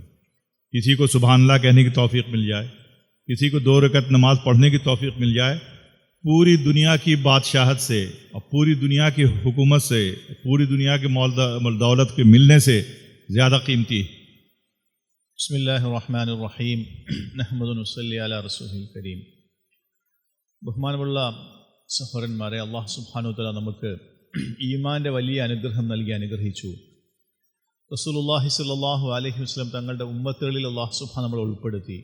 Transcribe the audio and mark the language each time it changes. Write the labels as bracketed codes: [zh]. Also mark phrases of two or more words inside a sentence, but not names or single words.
[ur] کسی کو [ar] سبحان اللہ [ur] کہنے کی توفیق مل جائے، کسی کو 2 رکعت نماز پڑھنے کی توفیق مل جائے، پوری دنیا کی بادشاہت سے اور پوری دنیا کی حکومت سے، پوری دنیا کی دولت کے ملنے سے زیادہ قیمتی ہے۔ [ar] بسم اللہ الرحمن الرحیم نحمده ونصلي على رسوله الكريم. [ml] ബഹുമാനമുള്ള സഹോദരന്മാരെ, [ar] الله سبحانه و تعالى [ml] നമുക്ക് ഈമാൻ്റെ വലിയ അനുഗ്രഹം നൽകി അനുഗ്രഹിച്ചു. [ar] رسول الله صلى الله عليه وسلم [ml] തങ്ങളുടെ ഉമ്മത്തുകളിൽ [ar] الله سبحانه [ml] നമ്മളെ ഉൾപ്പെടുത്തി.